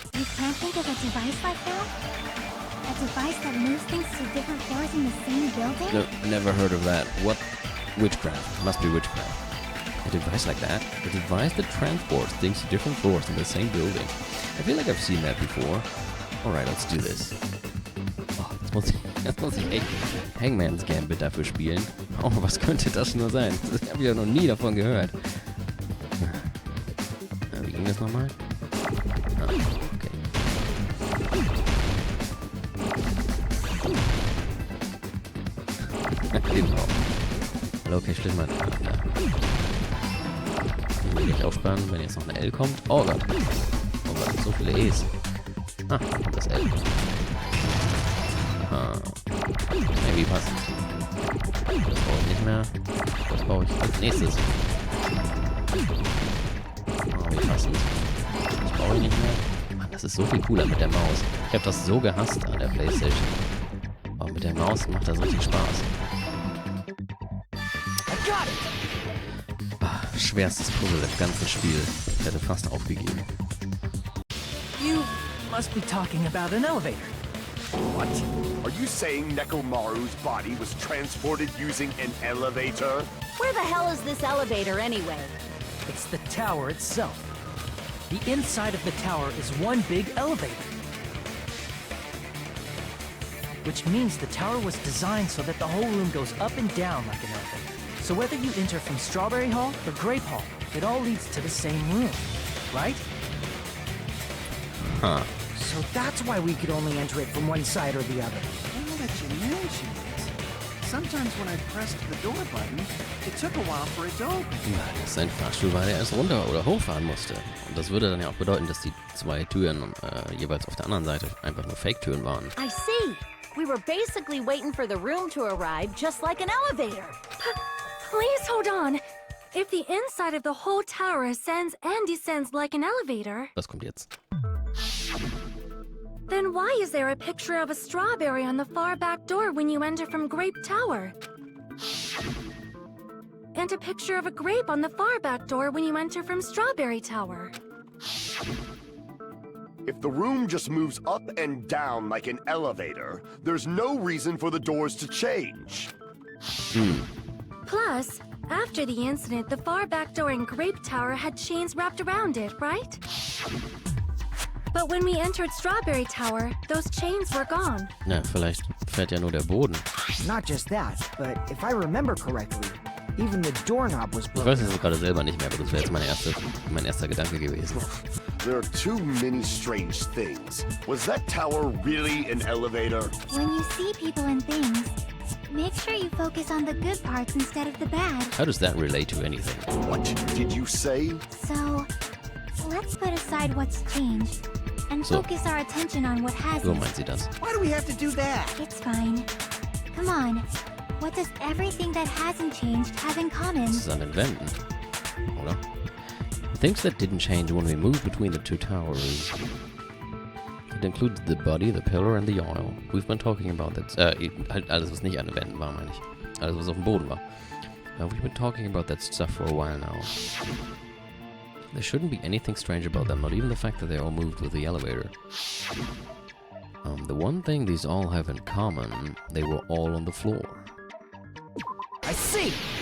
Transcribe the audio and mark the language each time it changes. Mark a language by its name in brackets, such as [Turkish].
[English] You can't think of a device like that? A device that moves things to different floors in the same building? No, never heard of that. What? Witchcraft. Must be witchcraft. A device like that? A device that transports things to different floors in the same building. I feel like I've seen that before. Alright, let's do this. [German] Oh, jetzt muss ich echt Hangman's Gambit dafür spielen. Oh, was könnte das nur sein? Das habe ich ja noch nie davon gehört. Wie ging das nochmal? Ah, okay. Genau. Hallo, okay, schlimm mal. Ich will nicht aufspannen, wenn jetzt noch eine L kommt. Oh Gott. Oh Gott, so viele E's. Ah, das L. Aha. Irgendwie passt. Das brauche ich nicht mehr. Das brauche ich als nächstes. Oh, wie passend. Das brauche ich nicht mehr. Mann, das ist so viel cooler mit der Maus. Ich habe das so gehasst an der PlayStation. Aber mit der Maus macht das richtig Spaß. Schwerstes Puzzle im ganzen Spiel. Ich hätte fast aufgegeben. [English] You must be talking about an elevator. What? Are you saying Nekomaru's body was transported using an elevator? Where the hell is this elevator anyway? It's the tower itself. The inside of the tower is one big elevator. Which means the tower was designed so that the whole room goes up and down like an elevator. So whether you enter from Strawberry Hall or Grape Hall, it all leads to the same room, right? Huh. So that's why we could only enter it from one side or the other. Now that you mention it, sometimes when I pressed the door button, it took a while for it to open. [German] Ja, das ist ein Fahrstuhl, weil er erst runter oder hochfahren musste. Und das würde dann ja auch bedeuten, dass die zwei Türen jeweils auf der anderen Seite einfach nur Fake-Türen waren. [English] I see. We were basically waiting for the room to arrive, just like an elevator. Please hold on. If the inside of the whole tower ascends and descends like an elevator, [German] Das kommt jetzt. [English] then why is there a picture of a strawberry on the far back door when you enter from Grape Tower? And a picture of a grape on the far back door when you enter from Strawberry Tower. If the room just moves up and down like an elevator, there's no reason for the doors to change. Plus, after the incident, the far back door in Grape Tower had chains wrapped around it, right? But when we entered Strawberry Tower, those chains were gone. [German] Na, vielleicht fährt ja nur der Boden. [English] Not just that, but if I remember correctly, even the doorknob was [German] Ich weiß es gerade selber nicht mehr, aber das wäre jetzt mein erster Gedanke gewesen. [English] There are too many strange things. Was that tower really an elevator? When you see people and things, make sure you focus on the good parts instead of the bad. How does that relate to anything? What did you say? So, let's put aside what's changed and [German] So. [English] focus our attention on what [German] So [English] hasn't. [German] meint sie das. [English] Why do we have to do that? It's fine. Come on. What does everything that hasn't changed have in common? [German] Das ist an den Wänden, oder? [English] Things that didn't change when we moved between the two towers. It includes the body, the pillar, and the oil. We've been talking about that. [German] Halt alles, was nicht an den Wänden war, meine ich. Alles, was auf dem Boden war. [English] We've been talking about that stuff for a while now. There shouldn't be anything strange about them, not even the fact that they all moved with the elevator. The one thing these all have in common, they were all on the floor. I see!